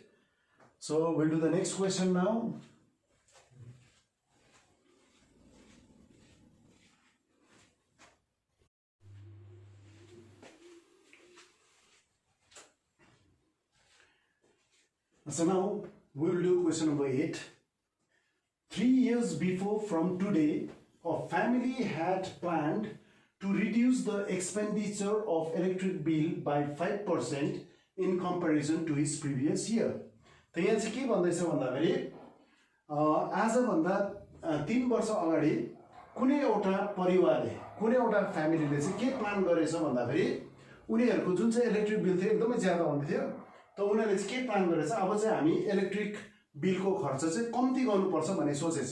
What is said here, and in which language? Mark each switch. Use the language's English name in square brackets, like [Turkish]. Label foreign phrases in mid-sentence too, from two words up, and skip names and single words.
[English] So we'll do the next question now. So now we will do question number 8. 3 years before from today, a family had planned to reduce the expenditure of electric bill by 5% in comparison to his previous year. [Nepali] तो यहाँ चाहिँ के भन्दैछ भन्दाखेरि आज भन्दा 3 वर्ष अगाडि कुनै एउटा परिवारले, कुनै एउटा फ्यामिलीले चाहिँ के प्लान गरेछ भन्दाखेरि उनीहरुको जुन चाहिँ [English] electric bill [Nepali] थियो एकदमै ज्यादा हुन्थ्यो थियो। त उनीहरुले चाहिँ के प्लान गरेछ, अब चाहिँ हामी इलेक्ट्रिक बिलको खर्च चाहिँ कम्ती गर्नुपर्छ भन्ने सोचेछ।